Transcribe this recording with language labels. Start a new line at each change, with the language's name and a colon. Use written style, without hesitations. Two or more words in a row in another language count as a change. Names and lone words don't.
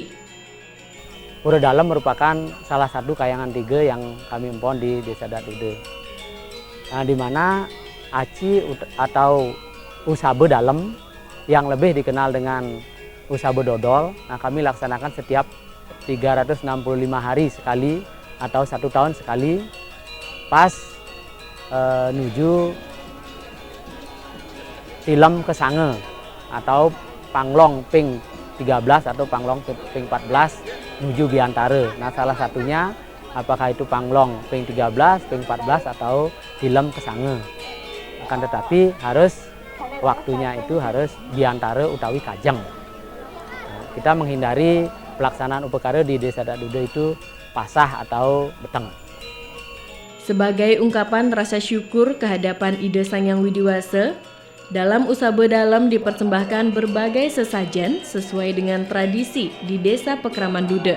Indonesian: Pura Dalem merupakan salah satu Kahyangan 3 yang kami empon di Desa Adat Duda. Nah, di mana aci atau usabe dalam yang lebih dikenal dengan usabe dodol. Nah, kami laksanakan setiap 365 hari sekali atau 1 tahun sekali pas nuju tilem kesange atau panglong ping 13 atau panglong ping 14 nuju Biantara. Nah, salah satunya apakah itu panglong ping 13, ping 14 atau tilem kesange. Akan tetapi waktunya itu harus Biantara utawi Kajeng. Nah, kita menghindari pelaksanaan upekara di Desa Adat Duda itu pasah atau beteng. Sebagai ungkapan rasa syukur kehadapan Ida Sang Hyang Widiwasa, dalam usabe dalam dipersembahkan berbagai sesajen sesuai dengan tradisi di Desa Pekraman Duda.